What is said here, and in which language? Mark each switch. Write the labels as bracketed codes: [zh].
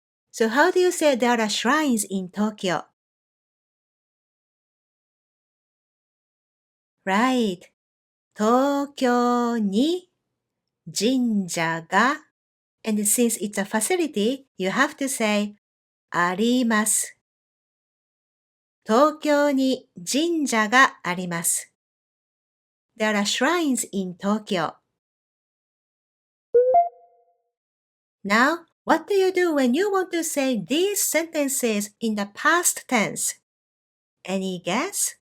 [en] So how do you say there are shrines in Tokyo? Right. [ja] 東京に神社が [en] and since it's a facility, you have to say あります。 [ja] 東京に神社があります。 [en] There are shrines in Tokyo. Now, what do you do when you want to say these sentences in the past tense? Any guess?